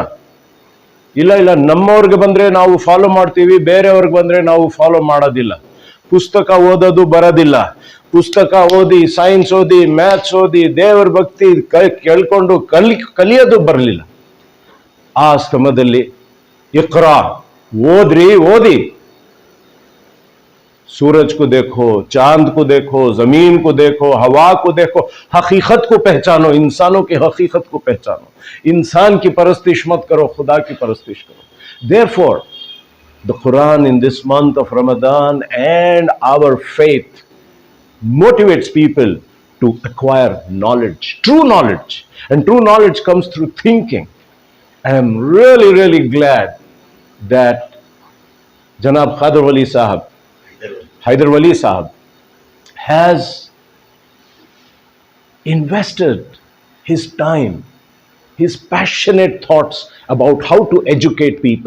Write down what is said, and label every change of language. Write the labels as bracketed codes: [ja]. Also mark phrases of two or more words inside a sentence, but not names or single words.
[kn] ಇಲ್ಲ ಇಲ್ಲ, ನಮ್ಮವ್ರಿಗೆ ಬಂದ್ರೆ ನಾವು ಫಾಲೋ ಮಾಡ್ತೀವಿ, ಬೇರೆಯವ್ರಿಗೆ ಬಂದ್ರೆ ನಾವು ಫಾಲೋ ಮಾಡೋದಿಲ್ಲ. ಪುಸ್ತಕ ಓದೋದು ಬರೋದಿಲ್ಲ. ಪುಸ್ತಕ ಓದಿ, ಸೈನ್ಸ್ ಓದಿ, ಮ್ಯಾಥ್ಸ್ ಓದಿ, ದೇವರ ಭಕ್ತಿ ಕೇಳ್ಕೊಂಡು ಕಲಿಯೋದು ಬರಲಿಲ್ಲ. ಆ ಸಮಯದಲ್ಲಿ ಇಕ್ರಾ, ಓದಿ. [ur] سورج کو دیکھو، چاند کو دیکھو، زمین کو دیکھو، ہوا کو دیکھو، حقیقت کو پہچانو، انسانوں کی حقیقت کو پہچانو. انسان کی پرستش مت کرو، خدا کی پرستش کرو. [en] Therefore, the Quran in this month of Ramadan and our faith motivates people to acquire knowledge, true knowledge. And true knowledge comes through thinking. I am really, really glad that Janab Haider Wali Sahab has invested his time, his passionate thoughts about how to educate people.